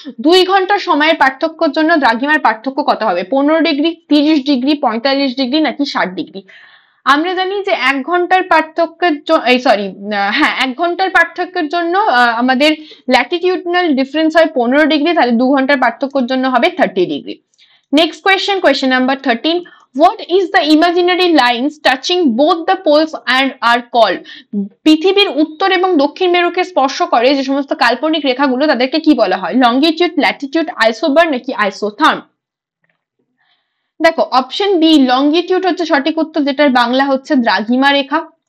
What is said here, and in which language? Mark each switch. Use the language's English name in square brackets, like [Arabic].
[Bangla] 2 ঘন্টা সময়ের পার্থক্যের জন্য দ্রাঘিমার পার্থক্য কত হবে? 15 ডিগ্রি, 30 ডিগ্রি, 45 ডিগ্রি নাকি 60 ডিগ্রি? আমরা জানি যে 1 ঘন্টার পার্থক্যের হ্যাঁ 1 ঘন্টার পার্থক্যের জন্য আমাদের ল্যাটিটিউডনাল ডিফারেন্স হয় 15 ডিগ্রি, তাহলে 2 ঘন্টার পার্থক্যের জন্য হবে 30 degree. [English] Next question number 13, what is the imaginary lines touching both the poles and are called? [Bangla] পৃথিবীর উত্তর এবং দক্ষিণ মেরুকে স্পর্শ করে যে সমস্ত কাল্পনিক রেখাগুলো, তাদেরকে কি বলা হয়? লঙ্গিটিউড, ল্যাটিটিউড, আইসোবার নাকি আইসোথার্ম? দেখো অপশন বি লঙ্গিটিউড হচ্ছে সঠিক উত্তর, যেটার বাংলা হচ্ছে দ্রাঘিমা রেখা।